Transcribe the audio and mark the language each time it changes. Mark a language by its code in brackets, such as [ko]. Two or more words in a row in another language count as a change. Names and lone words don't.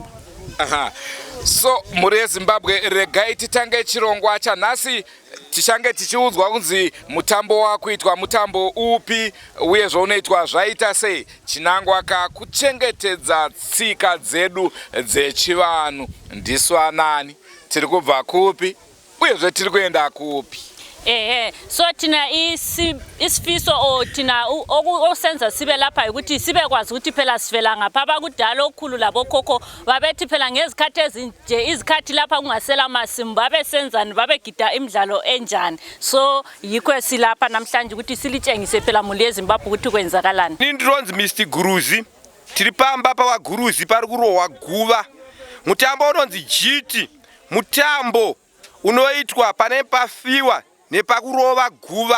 [sn] So muri Zimbabwe regai titange chirongwa chanhasi tichange tichiudzwa kunzi mutambo wakuitwa mutambo upi uye zvounoitwa zvaita sei. Chinangwaka kuchengetedza tsika dzedu dzechivanhu. Ndisu anani, tiri kubva kupi uye tiri kuenda kupi? [nd] So tina isifiso o tina osenza sibe lapha ukuthi sibe kwazi ukuthi phela sivela ngapha bakudala okukhulu labo khokho babethi phela ngezikhathi ezinje izikhathi lapha kungasela masimba babesenzani babegida imidlalo enjani. So yikho silapha namhlanje ukuthi silitshengise phela muli eZimbabwe ukuthi kwenzakalani. [sn] Ndinonzi Mr Guruzi, tiri pamba pa waGuruzi pari kurohwa guva. Mutambo unonzi jiti, mutambo unoitwa pane pafiwa nepakurova guva.